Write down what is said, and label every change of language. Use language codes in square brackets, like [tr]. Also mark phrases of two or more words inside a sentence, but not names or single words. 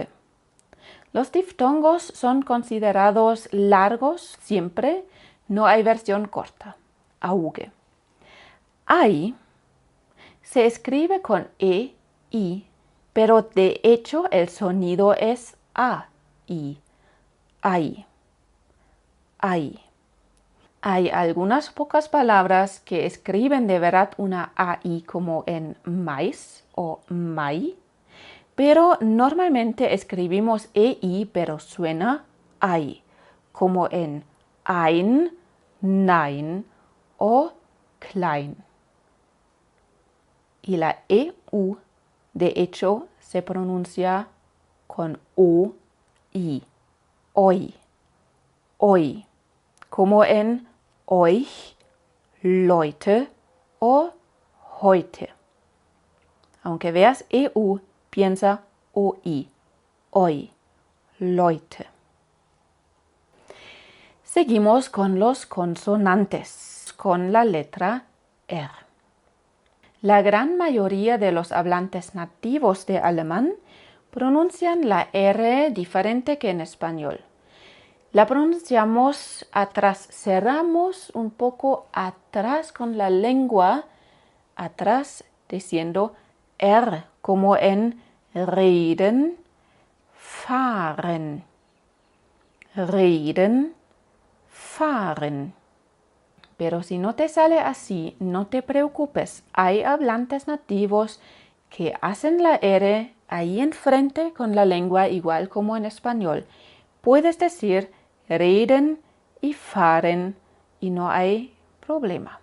[es] Los diftongos son considerados largos siempre, no hay versión corta. Auge. Ai se escribe con E, I, pero de hecho el sonido es A, I. Ai. Ai. Hay algunas pocas palabras que escriben de verdad una AI como en maíz o mai, pero normalmente escribimos EI pero suena AI, como en [de] ein, nein [es] o klein. Y la EU de hecho se pronuncia con OI, oi, oi, como en [de] euch, Leute [es] o heute. Aunque veas EU, piensa OI, oi, Leute. Seguimos con los consonantes, con la letra R. La gran mayoría de los hablantes nativos de alemán pronuncian la R diferente que en español. La pronunciamos atrás, cerramos un poco atrás con la lengua, atrás diciendo R, como en [de] reden, fahren. Reden, fahren. [es] Pero si no te sale así, no te preocupes. Hay hablantes nativos que hacen la R ahí enfrente con la lengua igual como en español. Puedes decir reden y fahren y no hay problema.